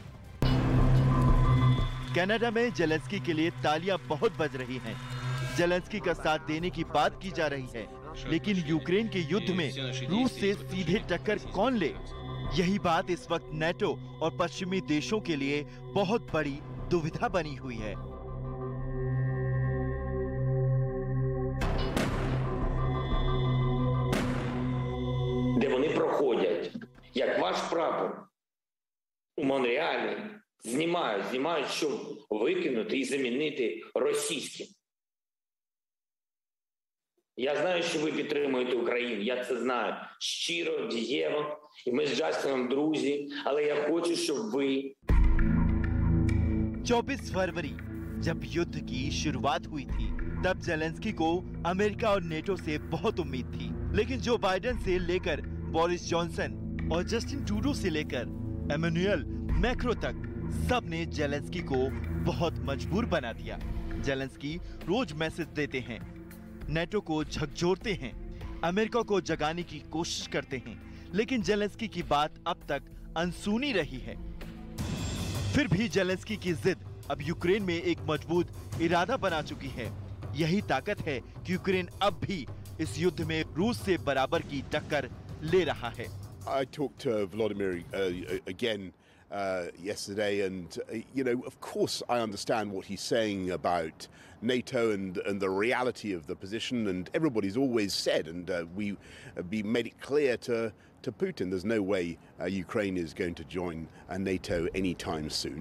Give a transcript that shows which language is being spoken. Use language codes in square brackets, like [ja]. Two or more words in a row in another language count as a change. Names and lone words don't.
[hi] कनाडा में ज़ेलेंस्की के लिए तालियां बहुत बज रही हैं। ज़ेलेंस्की का साथ देने की बात की जा रही है, लेकिन यूक्रेन के युद्ध में रूस से सीधे टक्कर कौन ले, यही बात इस वक्त नेटो और पश्चिमी देशों के लिए बहुत बड़ी दुविधा बनी हुई है। [uk] Де вони проходять, як ваш прапор у Монреалі, знімають, щоб викинути і замінити російським. Я знаю, що ви підтримуєте Україну, я це знаю щиро, дієво, і ми з Джастином друзі, але я хочу, щоб ви... [hi] 24 फरवरी जब युद्ध की शुरुआत हुई थी, तब ज़ेलेंस्की को अमेरिका और नेटो से बहुत उम्मीद थी, लेकिन जो बाइडेन से लेकर बोरिस जॉनसन और जस्टिन ट्रूडो से लेकर एमेनुएल मैक्रो तक सब ने ज़ेलेंस्की को बहुत मजबूर बना दिया। ज़ेलेंस्की रोज मैसेज देते हैं, नेटो को झकझोरते हैं, अमेरिका को जगाने की कोशिश करते हैं, लेकिन ज़ेलेंस्की की बात अब तक अनसुनी रही है। फिर भी ज़ेलेंस्की की जिद अब यूक्रेन में एक मजबूत इरादा बना चुकी है। यही ताकत है कि यूक्रेन अब भी इस युद्ध में रूस से बराबर की टक्कर ले रहा है। [en] I talked to Vladimir again yesterday, and you know, of course, I understand what he's saying about NATO and the reality of the position. And everybody's always said, and we made it clear to Putin, there's no way Ukraine is going to join NATO anytime soon.